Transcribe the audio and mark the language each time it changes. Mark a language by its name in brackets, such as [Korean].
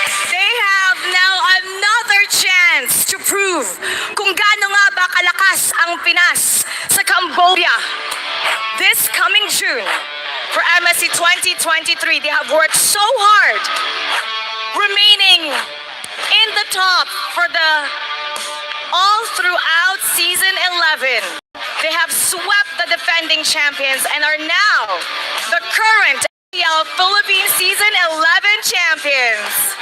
[English] They have now another chance chance to prove [Filipino] kung gaano nga ba kalakas ang Pinas sa Cambodia. [English] This coming June, for MSC 2023, they have worked so hard, remaining in the top for the all throughout season 11. They have swept the defending champions and are now the current MPL Philippines season 11 champions.